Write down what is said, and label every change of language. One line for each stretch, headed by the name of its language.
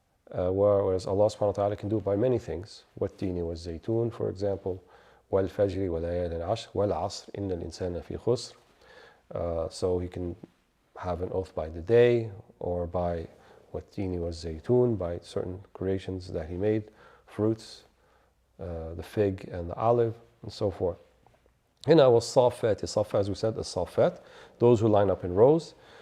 English: Whereas Allah subhanahu wa ta'ala can do it by many things.
Arabic: وَالتِّينِ وَالزَّيْتُونِ,
English: for example,
Arabic: وَالْفَجْرِ وَلَيَالٍ عَشْرٍ وَالْعَصْرِ إِنَّ الْإِنسَانَ فِي خُسْرٍ.
English: So he can have an oath by the day, or by
Arabic: وَالتِّينِ وَالزَّيْتُونِ,
English: by certain creations that he made, fruits, the fig and the olive, and so forth. Hina was-Saffat, Safa, as we said, the Safat, those who line up in rows.